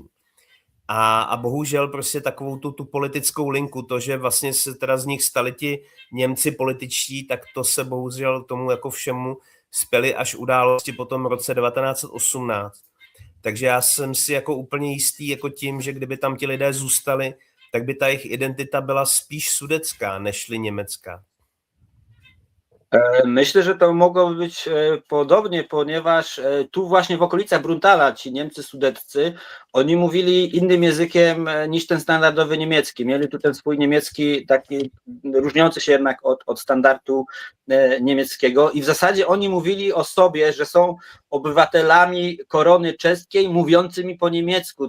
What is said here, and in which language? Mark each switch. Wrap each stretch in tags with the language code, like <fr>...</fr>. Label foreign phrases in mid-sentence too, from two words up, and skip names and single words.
<cs>A bohužel prostě takovou tu politickou linku, to, že vlastně se teda z nich stali ti Němci političtí, tak to se bohužel tomu jako všemu spěly až události po tom roce 1918. Takže já jsem si jako úplně jistý jako tím, že kdyby tam ti lidé zůstali, tak by ta jejich identita byla spíš sudecká, nežli německá.</cs> <pl>Myślę, że to mogło być podobnie, ponieważ tu właśnie w okolicach Bruntala ci Niemcy sudeccy, oni mówili innym językiem niż ten standardowy niemiecki. Mieli tu ten swój niemiecki, taki różniący się jednak od standardu niemieckiego i w zasadzie oni mówili o sobie, że są obywatelami korony czeskiej mówiącymi po niemiecku.</pl>